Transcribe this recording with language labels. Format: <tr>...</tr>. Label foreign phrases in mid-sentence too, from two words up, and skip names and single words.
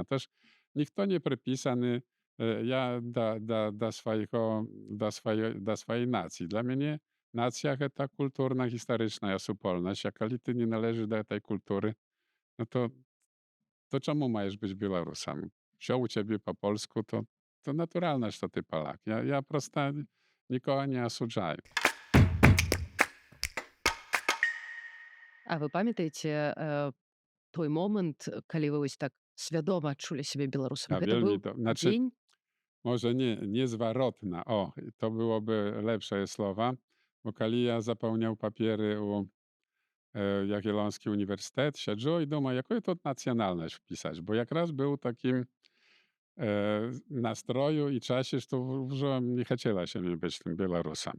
<pl>Toż nikt to nie przypisany ja do swojej nacji. Dla mnie nacja to kulturna, historyczna supolność. Jak ty nie należysz do tej kultury, no to czemu masz być Białorusem? Wziął u ciebie po polsku, to naturalne, że ty Polak. Ja prosto nikogo nie осуждаю.</pl> <be>А вы памятаеце той момант, калі вы вось так свядома адчулі сябе беларусам?</be> <pl>Ja</pl> <be>Гэта wielmi быў</be> <pl>to, znaczy</pl> <be>дзень.</be> <pl>może niezwarotna. O, to byłoby lepsze słowa, bo kiedy ja zapełniał papiery u Jagielloński Uniwersytet, siedział i думаю, jaką to nacjonalność wpisać, bo jak raz był takim nastroju i czasie, że że nie chciała się mi być tym Białorusem.</pl>